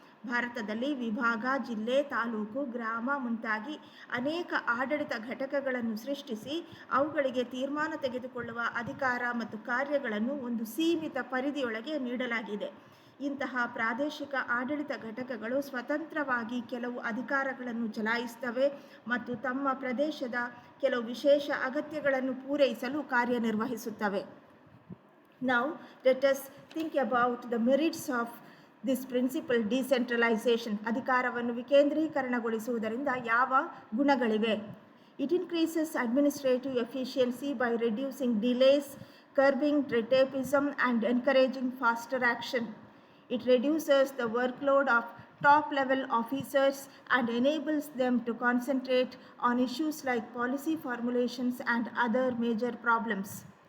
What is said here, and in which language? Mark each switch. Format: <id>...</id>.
<kn>ಭಾರತದಲ್ಲಿ ವಿಭಾಗ, ಜಿಲ್ಲೆ, ತಾಲೂಕು, ಗ್ರಾಮ ಮುಂತಾಗಿ ಅನೇಕ ಆಡಳಿತ ಘಟಕಗಳನ್ನು ಸೃಷ್ಟಿಸಿ ಅವುಗಳಿಗೆ ತೀರ್ಮಾನ ತೆಗೆದುಕೊಳ್ಳುವ ಅಧಿಕಾರ ಮತ್ತು ಕಾರ್ಯಗಳನ್ನು ಒಂದು ಸೀಮಿತ ಪರಿಧಿಯೊಳಗೆ ನೀಡಲಾಗಿದೆ. ಇಂತಹ ಪ್ರಾದೇಶಿಕ ಆಡಳಿತ ಘಟಕಗಳು ಸ್ವತಂತ್ರವಾಗಿ ಕೆಲವು ಅಧಿಕಾರಗಳನ್ನು ಚಲಾಯಿಸುತ್ತವೆ ಮತ್ತು ತಮ್ಮ ಪ್ರದೇಶದ ಕೆಲವು ವಿಶೇಷ ಅಗತ್ಯಗಳನ್ನು ಪೂರೈಸಲು ಕಾರ್ಯನಿರ್ವಹಿಸುತ್ತವೆ.</kn> <en>Now let us think about the merits of this principle decentralization.</en> <kn>ಅಧಿಕಾರವನ್ನು ವಿಕೇಂದ್ರೀಕರಣಗೊಳಿಸುವುದರಿಂದ ಯಾವ ಗುಣಗಳಿವೆ?</kn> <en>It increases administrative efficiency by reducing delays, curbing red tapeism and encouraging faster action. It reduces the workload of top-level officers and enables them to concentrate on issues like policy formulations and other major problems.</en>